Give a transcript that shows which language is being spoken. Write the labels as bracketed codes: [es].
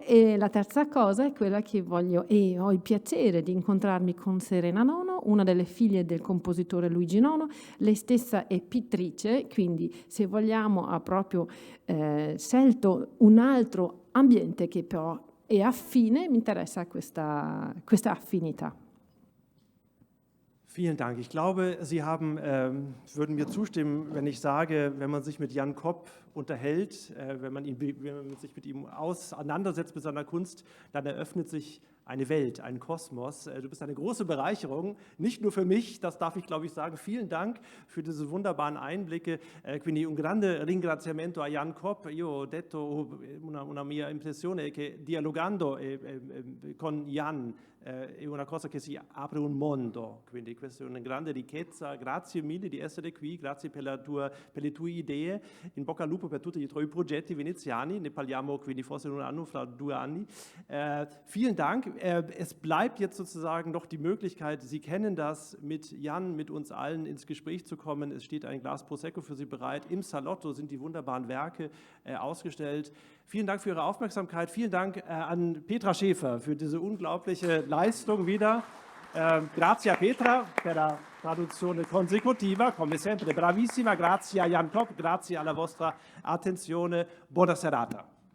[it] E la terza cosa è quella che ho il piacere di incontrarmi con Serena Nono, una delle figlie del compositore Luigi Nono. Lei stessa è pittrice, quindi se vogliamo ha proprio scelto un altro ambiente che però è affine, mi interessa questa affinità. [de] Vielen Dank. Ich glaube, Sie würden mir zustimmen, wenn ich sage, wenn man sich mit Jan Kopp unterhält, wenn man sich mit ihm auseinandersetzt mit seiner Kunst, dann eröffnet sich eine Welt, ein Kosmos. Du bist eine große Bereicherung, nicht nur für mich, das darf ich, glaube ich, sagen. Vielen Dank für diese wunderbaren Einblicke. [it] Quindi un grande ringraziamento a Jan Kopp. Io ho detto una mia impressione è che dialogando con Jan è una cosa che si apre un mondo, quindi questa è una grande ricchezza. Grazie mille di essere qui, grazie per le tue idee. In bocca al lupo per tutti i tuoi progetti veneziani, ne parliamo quindi forse in un anno, fra 2 anni. [de] Vielen Dank. Es bleibt jetzt sozusagen noch die Möglichkeit, Sie kennen das, mit Jan, mit uns allen ins Gespräch zu kommen. Es steht ein Glas Prosecco für Sie bereit. Im Salotto sind die wunderbaren Werke ausgestellt. Vielen Dank für Ihre Aufmerksamkeit. Vielen Dank an Petra Schäfer für diese unglaubliche Leistung wieder. [it] Grazie a Petra per la traduzione consecutiva, come sempre bravissima. Grazie a Jan Kopp, grazie alla vostra attenzione. Buona serata.